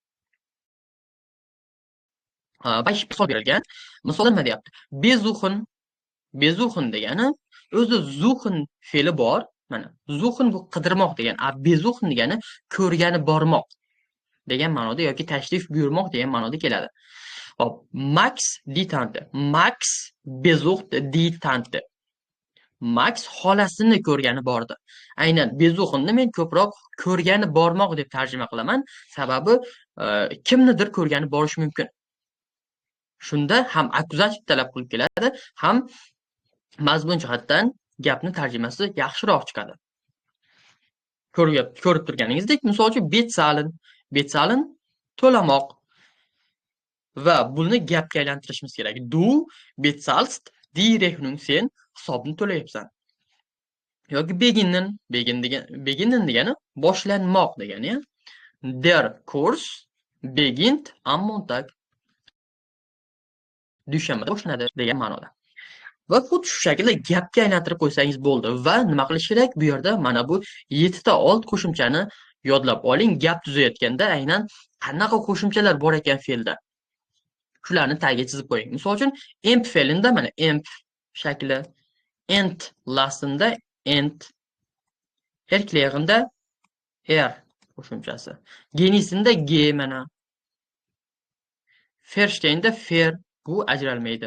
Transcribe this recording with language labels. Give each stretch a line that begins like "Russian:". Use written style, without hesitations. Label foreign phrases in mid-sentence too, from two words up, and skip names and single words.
Uzbek: Misol berilgan. Misolda nima deyapti? Besuchen. Besuchen degani o'zi suchen fe'li bor. Mana suchen bu qidirmoq degan. Besuchen degani ko'rgani bormoq degan ma'noda yoki tashrif buyurmoq degan ma'noda keladi. Hop,
German: Max die Tante. Max besucht die Tante.
Uzbek: Max xolasini ko'rgani bordi. Aynan Bezuxinni men ko'proq ko'rgani bormoq deb tarjima qilaman. Sababi kimnidir ko'rgani borishi mumkin. Shunda ham akkuzativ talab qilib keladi, ham mazmun jihatdan gapni tarjimasi yaxshiroq chiqadi. Ko'rib turganingizdek, misol uchun Bezahlen to'lamoq va buni gapga aylantirishimiz kerak.
German: Du bezahlst die Rechnung,
Uzbek: sen hisobni to'layapsan. Yoki beginnen degani boshlanmoq degani, ya.
German: Der Kurs beginnt am Montag.
Uzbek: Dushanbada boshlanadi degan ma'noda. Va xuddi shu shaklda gapga aylantirib qo'ysangiz bo'ldi. Va nima qilish kerak? Bu yerda mana bu 7 ta old qo'shimchani yodlab oling. Gap tuzayotganda aynan qanaqa qo'shimchalar bor ekan fe'lda. Shularni tagiga chizib qo'ying. Misol uchun emp fe'lida mana emp shakli, ent lastinda ent, erkleg'inda er qo'shimchasi, genisinda ge mana, fersteynda fer, bu ajralmaydi.